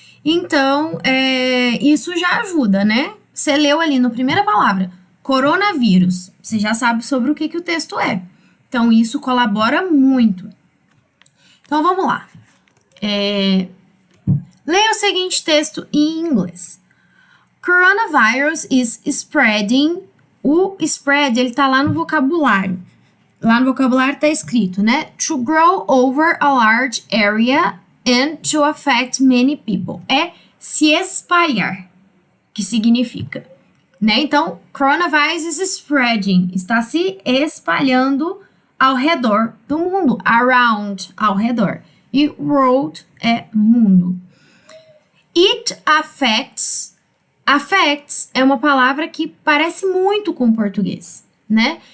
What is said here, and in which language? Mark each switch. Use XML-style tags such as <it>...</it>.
<pt>Então, isso já ajuda, né? Você leu ali na primeira palavra, coronavírus, você já sabe sobre o que o texto é. Então, isso colabora muito. Então, vamos lá. Leia o seguinte texto em inglês.</pt> <en>Coronavirus is spreading.</en> <pt>O spread, ele tá lá no vocabulário. Lá no vocabulário tá escrito, né?</pt> <en>To grow over a large area and to affect many people.</en> <pt>É se espalhar, que significa, né?</pt> <en>Então, coronavirus is spreading.</en> <pt>Está se espalhando ao redor do mundo. Around, ao redor. E world é mundo.</pt> <en>It affects</en> <pt>é uma palavra que parece muito com o português, né?</pt>